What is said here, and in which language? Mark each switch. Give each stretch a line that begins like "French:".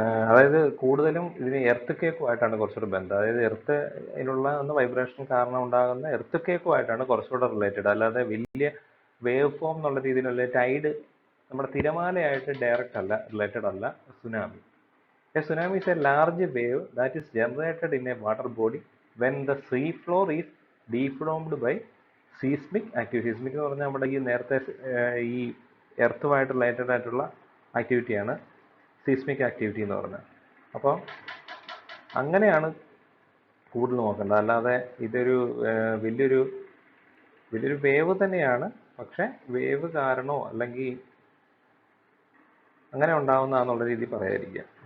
Malayalam: അതായത് കൂടുതലും ഇതിന് എർത്ത് കേക്കുമായിട്ടാണ് കുറച്ചുകൂടെ ബന്ധം. അതായത് ഇതിനുള്ള വൈബ്രേഷൻ കാരണം ഉണ്ടാകുന്ന എർത്ത് കേക്കുമായിട്ടാണ് കുറച്ചുകൂടെ റിലേറ്റഡ്. അല്ലാതെ വലിയ വേവ് ഫോം എന്നുള്ള രീതിയിലുള്ള ടൈഡ്, നമ്മുടെ തിരമാലയായിട്ട് ഡയറക്റ്റ് അല്ല, റിലേറ്റഡ് അല്ല tsunami.
English: A tsunami is a large wave that is generated in a water body when the sea floor is deformed by seismic activity.
Malayalam: Seismic എന്ന് പറഞ്ഞാൽ നമ്മുടെ ഈ നേരത്തെ ഈ എർത്തുമായിട്ട് റിലേറ്റഡ് ആയിട്ടുള്ള ആക്ടിവിറ്റിയാണ് സീസ്മിക് ആക്ടിവിറ്റി എന്ന് പറഞ്ഞാൽ. അപ്പോൾ അങ്ങനെയാണ് കൂടുതൽ നോക്കേണ്ടത്. അല്ലാതെ ഇതൊരു വലിയൊരു വേവ് തന്നെയാണ്, പക്ഷെ വേവ് കാരണമോ അല്ലെങ്കിൽ അങ്ങനെ ഉണ്ടാവുന്നതാണെന്നുള്ള രീതിയിൽ പറയാതിരിക്കുക.